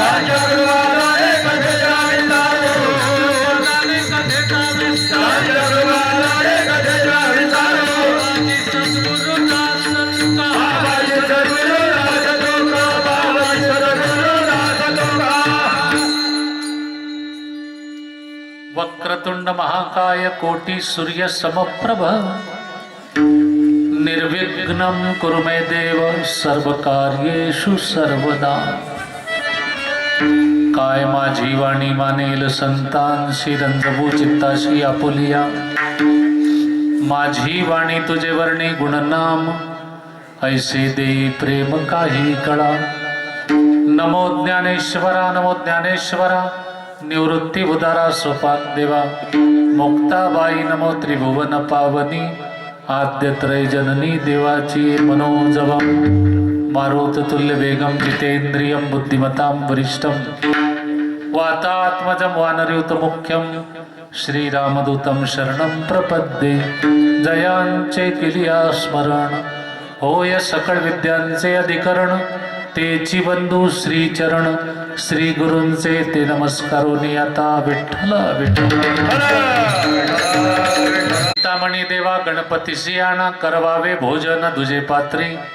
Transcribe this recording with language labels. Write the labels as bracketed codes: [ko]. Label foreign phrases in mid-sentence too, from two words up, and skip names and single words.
[mr] राजा गुरुवारे कथेचा विस्तार, कृपाने कथेचा विस्तार. राजा गुरुवारे कथेचा विस्तार. बाबाजी सद्गुरुदास तुका, बाबाजी सद्गुरुदास तुका, बाबाजी सद्गुरुदास तुका. [sa] वक्रतुंड महाकाय कोटी सूर्य समप्रभ, निर्विघ्नं कुरु मे देव सर्व कार्येषु सर्वदा. [mr] काय माझी वाणी मानेल संतांशी, रंजभू चित्ताशी आपुलिया. माझी वाणी तुझे वर्णे गुणनाम, ऐसे देई प्रेम काही कळा. नमो ज्ञानेश्वरा, नमो ज्ञानेश्वरा. निवृत्ती उदारा सोपान देवा, मुक्ताबाई नमो त्रिभुवन पावनी. आद्य त्रय जननी देवाची [sa] मनोजवम, मारुत तुल्य वेगम जितेंद्रियम बुद्धिमतां वरिष्ठम. वातात्मजं वानरयुत मुख्यम, श्रीरामदूतं शरणं प्रपद्ये. [mr] जयांचे केलिया स्मरण, होय सकळ विद्यांचे अधिकरण. तेची बंधू श्रीचरण, श्री गुरूंचे ते नमस्कारोनी आता. विठ्ठल विठ्ठल. चिंतामणी देवा गणपतीशी आणा, करवावे भोजन तुझे पात्री.